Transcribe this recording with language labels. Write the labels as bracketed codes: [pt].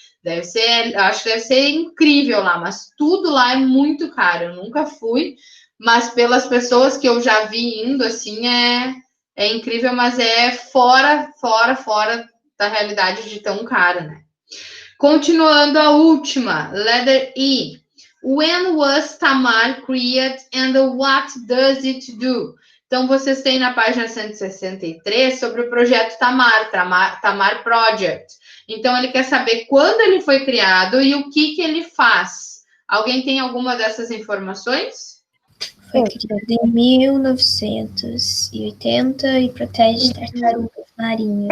[pt] Deve ser, acho que deve ser incrível lá, mas tudo lá é muito caro. Eu nunca fui, mas pelas pessoas que eu já vi indo, assim, é incrível, mas é fora da realidade de tão caro, né? Continuando a última, [en] letter E. When was Tamar created and what does it do? [pt] Então, vocês têm na página 163 sobre o projeto Tamar Project. Então, ele quer saber quando ele foi criado e o que ele faz. Alguém tem alguma dessas informações? Foi criado em 1980 e protege tartarugas marinhas.